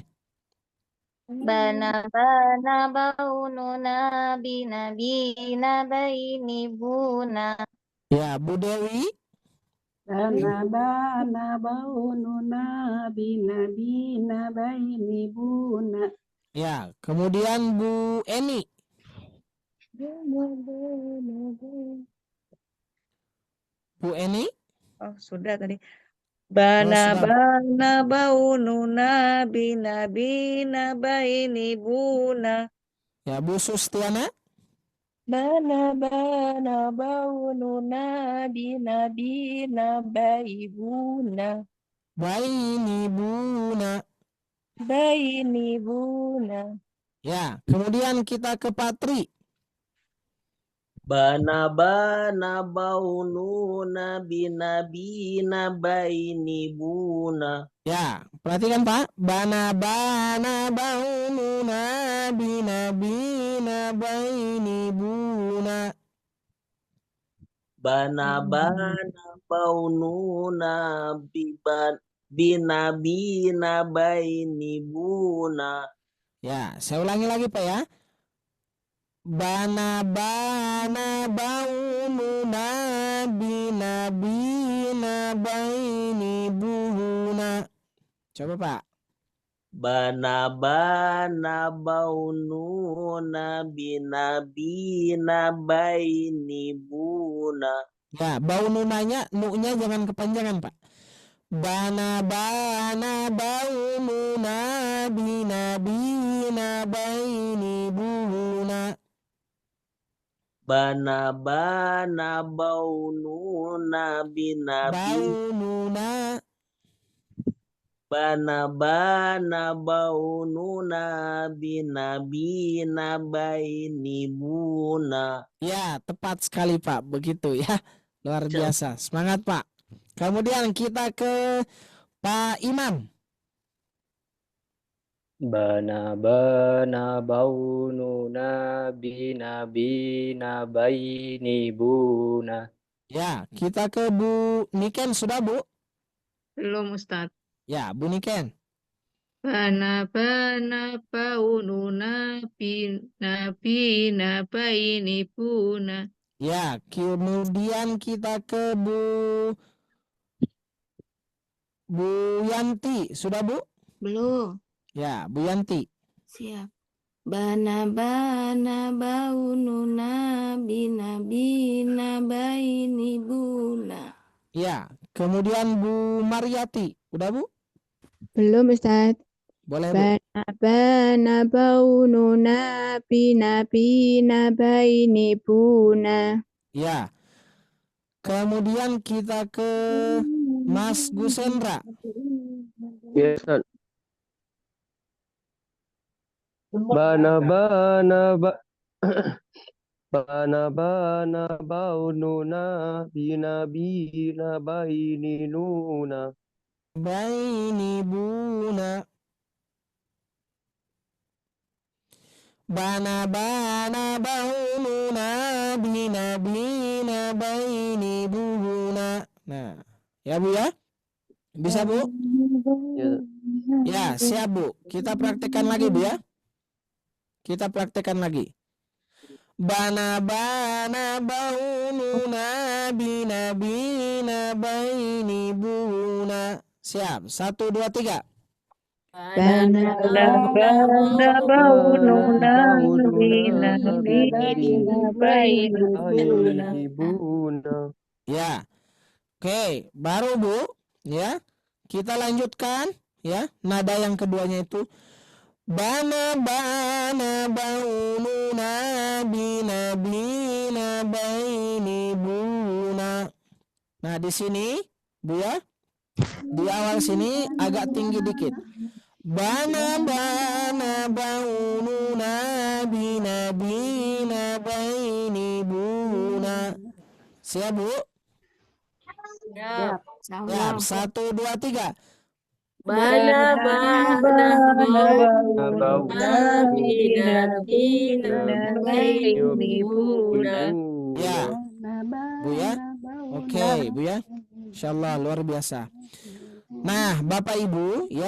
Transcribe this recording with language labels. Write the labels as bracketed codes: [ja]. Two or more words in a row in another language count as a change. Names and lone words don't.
[id] Bana baununa bina bina baini buna. Ya, Bu Dewi. Bana baununa bina bina baini buna. Ya, kemudian Bu Eni. Bu Eni. Oh, sudah tadi. Bana sudah. bana baununa bina bina baini buna. Ya, Bu Sustiana. Bana baununa bina bina baibuna. Baini buna. Baini buna. Ya, kemudian kita ke Patri. Bana baununa bina bina baini buna. Ya, perhatikan Pak. Bana baununa bina bina baini buna. Bana baununa bina bina baini buna. Ya, saya ulangi lagi Pak ya. Bana baununa bina bina baini buna. Coba Pak. Bana baununa bina bina baini buna. Ya, baununanya, nu-nya jangan kepanjangan Pak. Bana baununa bina bina baini buna. Bana bana baununa binabi. Baununa. Bana bana baununa binabi nabaini buna. Ya, tepat sekali Pak. Begitu ya. Luar biasa. Semangat Pak. Kemudian kita ke Pak Imam. Bana bana baununa bina baini buna. Ya, kita ke Bu Niken. Sudah Bu? Belum Ustadz. Ya, Bu Niken. Bana baununa bina baini buna. Ya, kemudian kita ke Bu Yanti. Sudah Bu? Belum. Ya, Bu Yanti. Siap. Bana baununa bina baini buna. Ya, kemudian Bu Mariati. Udah Bu? Belum Ustadz. Boleh Bu. Bana baununa bina baini buna. Ya. Kemudian kita ke Mas Gusendra. Ya, Ustaz. Bana bana baununa bina baini nuna. Baini buna. Bana baununa bina baini buna. Nah, ya Bu ya? Bisa Bu? Ya, siap Bu. Kita praktekkan lagi Bu ya. Kita praktekkan lagi. Bana baununa bina baini buna. Siap. 1, 2, 3. Bana baununa bina baini buna. Ya. Oke, baru Bu, ya. Kita lanjutkan ya. Nada yang keduanya itu bana baununa bina baini buna. Nah, di sini Bu ya. Di awal sini agak tinggi dikit. Bana baununa bina baini buna. Siap Bu? Siap. Siap. 1, 2, 3. Bana baununa bina baini buna. Ya. Bu ya. Oke, Bu ya. Insyaallah luar biasa. Nah, Bapak Ibu ya.